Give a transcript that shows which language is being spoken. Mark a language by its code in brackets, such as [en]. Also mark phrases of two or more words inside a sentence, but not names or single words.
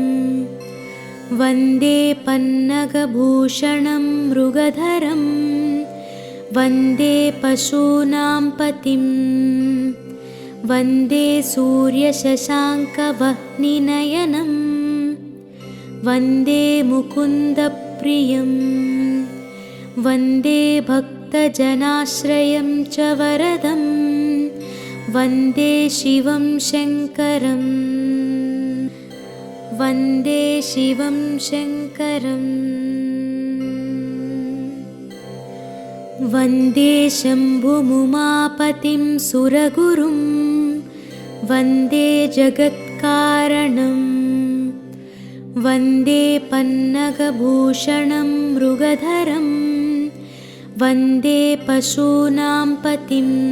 [sa] वन्दे पन्नगभूषणं मृगधरं, वन्दे पशूनां पतिं, वन्दे सूर्यशशाङ्कवह्निनयनं, वन्दे मुकुन्दप्रियं, वन्दे भक्तजनाश्रयं च वरदं, वन्दे शिवं शङ्करम् वन्दे शिवं शङ्करम् वन्दे शम्भुमुमापतिं सुरगुरुं वन्दे जगत्कारणम् वन्दे पन्नगभूषणं मृगधरं वन्दे पशूनां पतिं